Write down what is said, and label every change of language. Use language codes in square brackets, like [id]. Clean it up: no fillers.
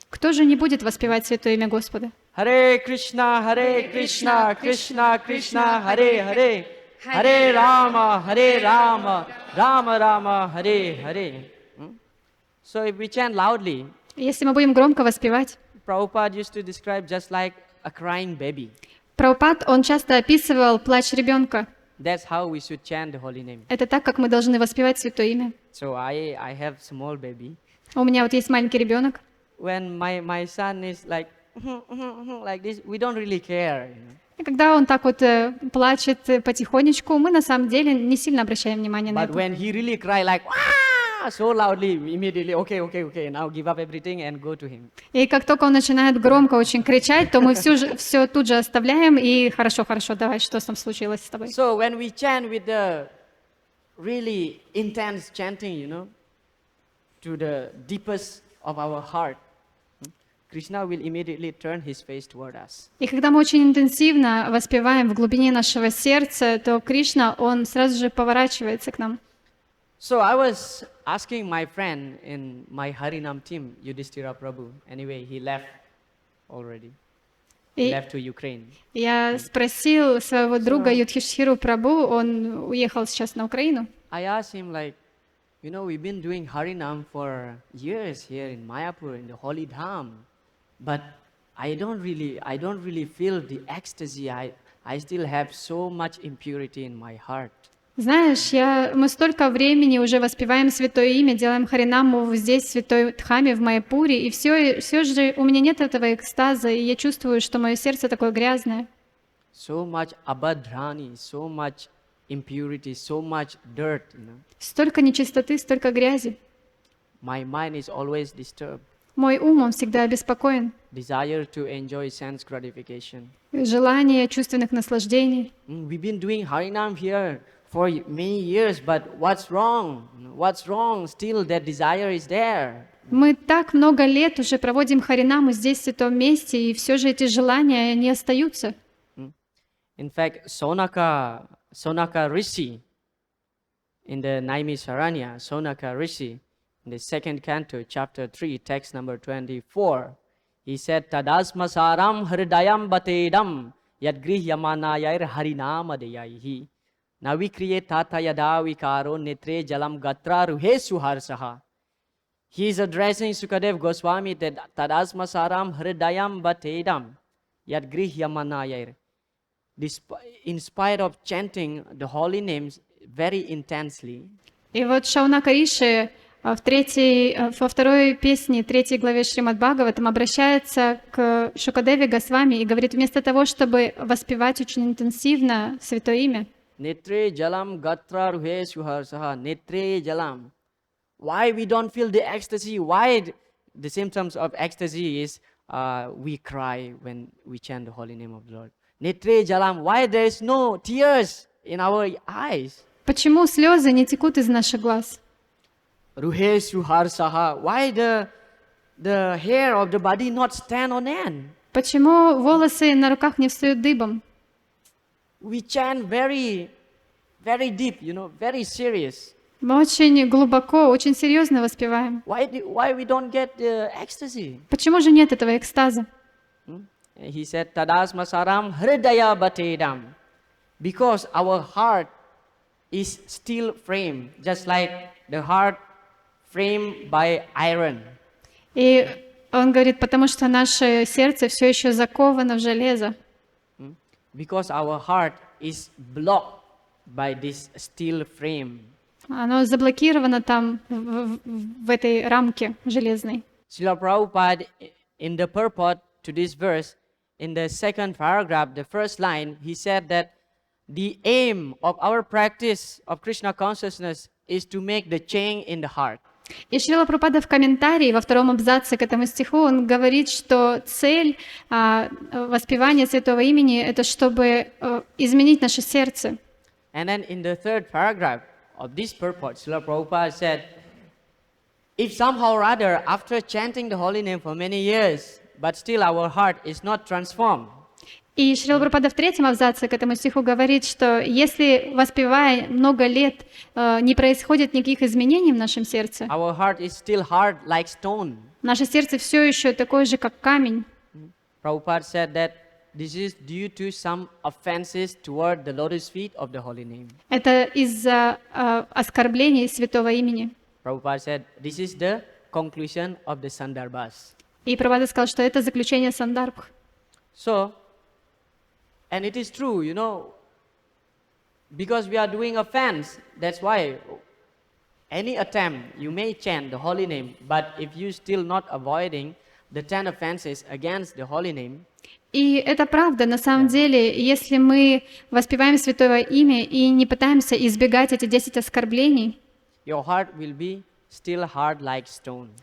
[ru] Кто же не будет воспевать святое имя Господа? [sa] Hare Krishna, Krishna Krishna, Hare Hare, Hare Rama, Rama Rama, Hare Hare. [en] So if we chant loudly, [ru] Если мы будем громко воспевать, [en] Prabhupada used to describe just like a crying baby. [ru] Прабхупад, он часто описывал плач ребенка. [en] That's how we should chant the holy name. [ru] Это так, как мы должны воспевать святое имя. [en] So I have small baby. [ru] У меня вот есть маленький ребенок. [en] When my son is like this, we don't really care. [ru] И когда он так вот плачет потихонечку, мы на самом деле не сильно обращаем внимание на [en] But [ru] это. [en] when he really cry like so loudly, immediately, okay, now give up everything and go to him. [ru] И как только он начинает громко очень кричать, то мы все тут же оставляем и хорошо, давай, что там случилось с тобой. [en] So when we chant with the really intense chanting, to the deepest of our heart, Krishna will immediately turn his face toward us. [ru] И когда мы очень интенсивно воспеваем в глубине нашего сердца, то Кришна, он сразу же поворачивается к нам. [en] So I was asking my friend in my Harinam team, Yudhishthira Prabhu. Anyway, he left already. He [ru] И [en] left to Ukraine. [ru] я спросил своего друга Юдхишхиру Прабhu, он уехал сейчас на Украину. [en] I asked him like, we've been doing Harinam for years here in Mayapur, in the holy Dham, but I don't really feel the ecstasy. I still have so much impurity in my heart. [ru] Знаешь, мы столько времени уже воспеваем Святое Имя, делаем Харинаму здесь, в Святой Дхаме, в Майяпуре, и все же у меня нет этого экстаза, и я чувствую, что мое сердце такое грязное. [en] So much abhadrani, so much impurity, so much dirt. [ru] Столько нечистоты, столько грязи. [en] My mind is always disturbed. [ru] Мой ум, он всегда обеспокоен. [en] Desire to enjoy sense gratification. [ru] Желание чувственных наслаждений. [en] We've been doing Harinam here for many years, but what's wrong? What's wrong? Still that desire is there. [ru] Мы так много лет уже проводим Харинаму здесь, в святом месте, и все же эти желания не остаются. [en] In fact, Sonaka Rishi, in the Naimisaranya, Sonaka Rishi, in the second canto, chapter 3, text number 24, he said, [sa] Tadasmasaram hridayam batedam yadgrihyamanayar harinamadeyahi. Navikriye tata yada vikaro netre jalam gatra ruhe suharsaha. [en] He is addressing Sukadev Goswami that [sa] Tadasmasaram hridayam batedam yadgrihyamanayar. [en] In spite of chanting the holy names very intensely, [ru] И вот Шаунака Риши во второй песне, 3 главе Шримад Бхагаватам обращается к Шукадеве Госвами и говорит, вместо того, чтобы воспевать очень интенсивно Святое Имя, [sa] Netre jalam gatra ruhe suharsaha. Netre jalam. [en] Why we don't feel the ecstasy? Why the symptoms of ecstasy is we cry when we chant the holy name of the Lord. [sa] Netre jalam. [en] Why there is no tears in our eyes? [ru] почему слезы не текут из наших глаз? [sa] Ruhe suharsaha. [en] Why the hair of the body not stand on end? [ru] Почему волосы на руках не встают дыбом? [en] We chant very, very deep, very serious. [ru] Мы очень глубоко, очень серьезно воспеваем. [en] Why we don't get the ecstasy? [ru] Почему же нет этого экстаза? [en] He said, [sa] Tadasmasaram hridaya batedam. [en] Because our heart is steel frame, just like the heart framed by iron. [ru] И он говорит, потому что наше сердце все еще заковано в железо. [en] Because our heart is blocked by this steel frame. [ru] Оно заблокировано там, в этой рамке железной. [en] Srila Prabhupada, in the purport to this verse, in the second paragraph, the first line, he said that the aim of our practice of Krishna consciousness is to make the change in the heart. [ru] И Шрила Прабхупада в комментарии во втором абзаце к этому стиху, он говорит, что цель воспевания Святого Имени — это чтобы изменить наше сердце. [en] And then in the third paragraph of this purport, Srila Prabhupada said, if somehow or other, after chanting the holy name for many years, but still our heart is not transformed, [ru] И Шрила Прабхупада в третьем абзаце к этому стиху говорит, что если, воспевая много лет, не происходит никаких изменений в нашем сердце, [en] our heart is still hard like stone. [ru] наше сердце все еще такое же, как камень. [en] Prabhupada said that this is due to some offenses toward the lotus feet of the holy name. [ru] Это из-за оскорблений Святого Имени. [en] Prabhupada said this is the conclusion of the Sandarbhas. [ru] И Прабхупада сказал, что это заключение Сандарбх. [en] So, and it is true, because we are doing offense, that's why any attempt, you may chant the holy name, but if you still not avoiding the 10 offenses against the holy name, [ru] И это правда, на самом деле, если мы воспеваем Святое Имя и не пытаемся избегать эти 10 оскорблений, [en] your heart will be still hard like stone.